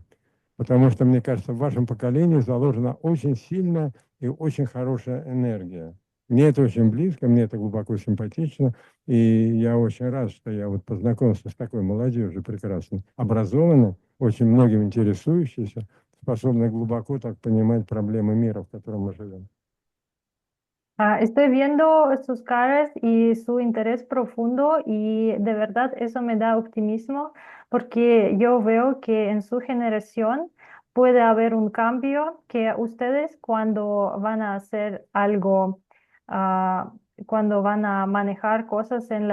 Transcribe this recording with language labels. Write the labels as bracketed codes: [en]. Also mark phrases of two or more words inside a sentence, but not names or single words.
[ru] Потому что, мне кажется, в вашем поколении заложена очень сильная и очень хорошая энергия. Мне это очень близко, мне это глубоко симпатично, и я очень рад, что я вот познакомился с такой молодежью прекрасной, образованной, очень многим интересующейся, способной глубоко так понимать проблемы мира, в котором мы живем. [es] Estoy viendo sus caras y su interés profundo y de verdad eso me da optimismo porque yo veo que en su generación puede haber un cambio que ustedes cuando van a hacer algo, ah, cuando van a manejar cosas en